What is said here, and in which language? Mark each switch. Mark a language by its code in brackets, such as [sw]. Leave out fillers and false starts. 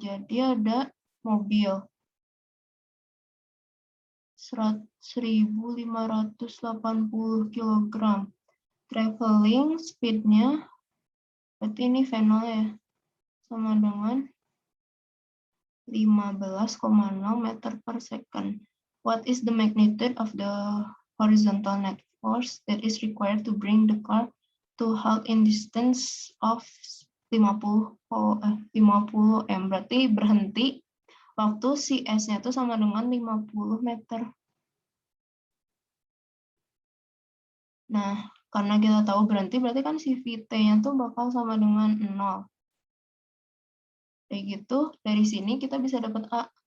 [id] Jadi ada mobil 1.580 kg. Traveling speed-nya, berarti ini V0 ya, sama dengan 15,0 meter per second. [en] What is the magnitude of the horizontal net force that is required to bring the car to halt in distance of 50 m? [id] Berarti berhenti waktu si S-nya itu sama dengan 50 meter. Nah, karena kita tahu berhenti, berarti kan si VT-nya tuh bakal sama dengan 0. Kayak gitu, dari sini kita bisa dapat A.